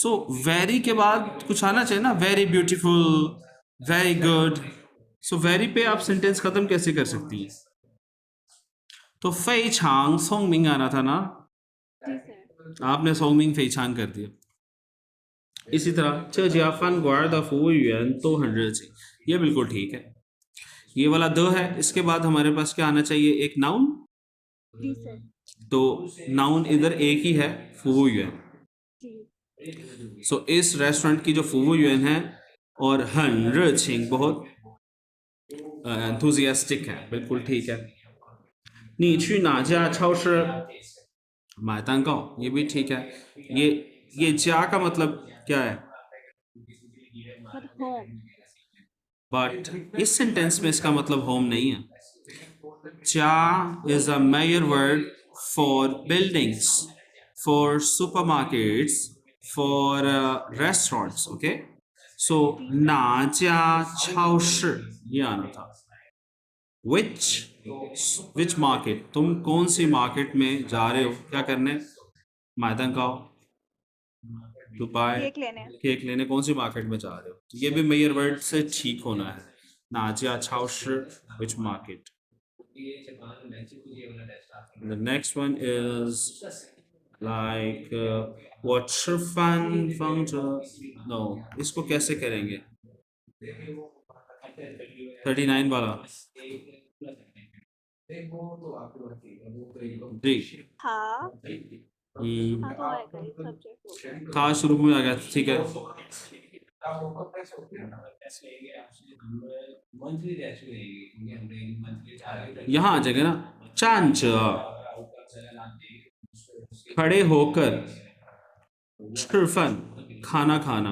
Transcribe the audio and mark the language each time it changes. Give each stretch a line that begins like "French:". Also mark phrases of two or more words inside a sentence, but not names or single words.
Hindi: सो वेरी के बाद कुछ आना चाहिए ना
English: very beautiful very good
Hindi: सो वेरी पे आप सेंटेंस खत्म कैसे कर सकती हैं? तो
Chinese: 非常聪明
Hindi: आना था ना, जी सर। आपने
Chinese: 聪明非常
Hindi: कर दिया। इसी तरह
Chinese: 这家饭馆的服务员都很热情,
Hindi: ये बिल्कुल ठीक है। ये वाला द है, इसके बाद हमारे पास क्या आना चाहिए? एक नाउन। जी सर। तो नाउन इधर एक ही है, फुवुयुएन। जी। सो इस रेस्टोरेंट की जो फुवुयुएन है और
Chinese: 很热情
Hindi: बहुत एंथुजियास्टिक है, बिल्कुल ठीक है।
Chinese: 你去哪家超市买蛋糕,
Hindi: ये भी ठीक है। ये जा का मतलब क्या है? मतलब होम। बट इस सेंटेंस में इसका मतलब होम नहीं है।
English: चा is a major word for buildings, for supermarkets, for restaurants. Okay, so
Chinese: 哪家超市
Hindi: ये आना था।
English: which market,
Hindi: तुम कौन सी मार्केट में जा रहे हो? क्या करने?
Chinese: 买蛋糕
English: to buy
Hindi: केक लेने। केक लेने कौन सी मार्केट में जा रहे हो? तो ये भी
English: major word
Hindi: से ठीक होना है।
Chinese: 哪家超市
English: which market. The next one is like
Chinese: 我吃饭放着
English: no,
Hindi: इसको कैसे करेंगे? 39 वाला जी। हाँ हाँ तो आएगा, ये सब्जेक्ट हो गया। था शुरू में आ गया, ठीक है। यहाँ आ जाएगा ना, 站着 खड़े होकर, 吃饭 खाना खाना।